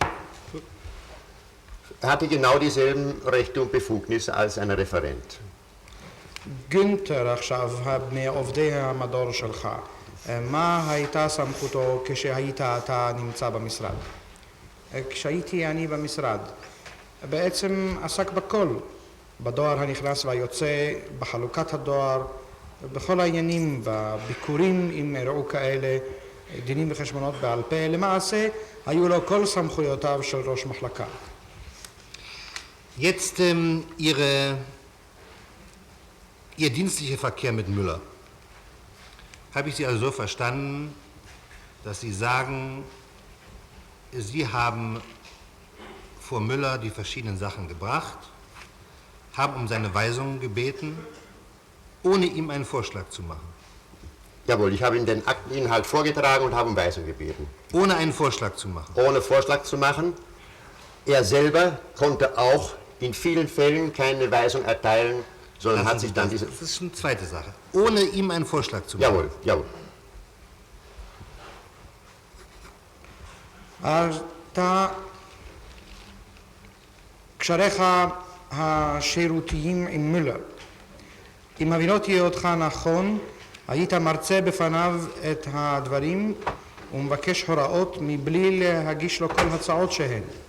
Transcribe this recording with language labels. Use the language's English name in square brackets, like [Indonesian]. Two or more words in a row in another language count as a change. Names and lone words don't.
[German] Er hatte genau dieselben Rechte und Befugnisse als ein Referent. [Hebrew] גונטר עכשיו, מעובדי המדור שלך, מה הייתה סמכותו כשהיית אתה נמצא במשרד? כשהייתי אני במשרד, בעצם עסק בכל, בדואר הנכנס והיוצא, בחלוקת הדואר, בכל העניינים, בביקורים אם אירעו כאלה, דינים וחשבונות בעל פה, למעשה היו לו כל סמכויותיו של ראש מחלקה. [German] Jetzt Ihr dienstlicher Verkehr mit Müller. Habe ich Sie also so verstanden, dass Sie sagen, Sie haben vor Müller die verschiedenen Sachen gebracht, haben um seine Weisungen gebeten, ohne ihm einen Vorschlag zu machen? Jawohl, ich habe ihm den Akteninhalt vorgetragen und habe um Weisung gebeten. Ohne einen Vorschlag zu machen? Ohne Vorschlag zu machen. Er selber konnte auch in vielen Fällen keine Weisung erteilen, sondern hat sich dann diese... Das ist eine zweite Sache. Ohne ihm einen Vorschlag zu machen? Jawohl, jawohl. [Hebrew] אתה, קשריך השירותיים עם מולר, אם הבינותי אותך נכון, היית מרצה בפניו את הדברים ומבקש הוראות מבלי להגיש לו כל הצעות שהן.